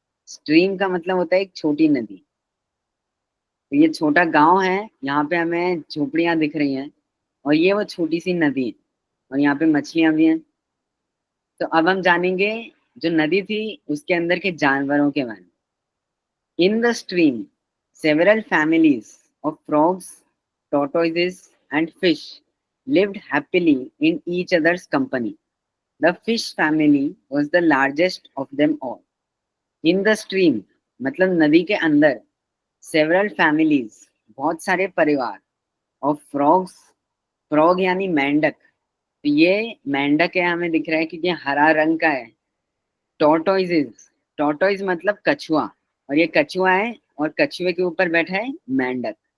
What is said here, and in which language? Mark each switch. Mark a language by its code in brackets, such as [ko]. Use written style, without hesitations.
[hi] Stream का मतलब होता है एक छोटी नदी। तो ये छोटा गांव है, यहाँ पे हमें झोपड़ियां दिख रही हैं, और ये वो छोटी सी नदी है, और यहाँ पे मछलियां भी हैं। तो अब हम जानेंगे जो नदी थी उसके अंदर के जानवरों के बारे में। [en] In the stream several families of frogs, tortoises and fish lived happily in each other's company. The fish family was the largest of them all. In the stream, [hi] मतलब नदी के अंदर, [en] several families, [hi] बहुत सारे परिवार, [en] of frogs, [hi] frog यानी मेंढक, तो ये मेंढक है, हमें दिख रहा है क्योंकि हरा रंग का है। टॉर्टोइजेस, टॉर्टोइज मतलब कछुआ, और ये कछुआ है और कछुए के ऊपर बैठा है मेंढक।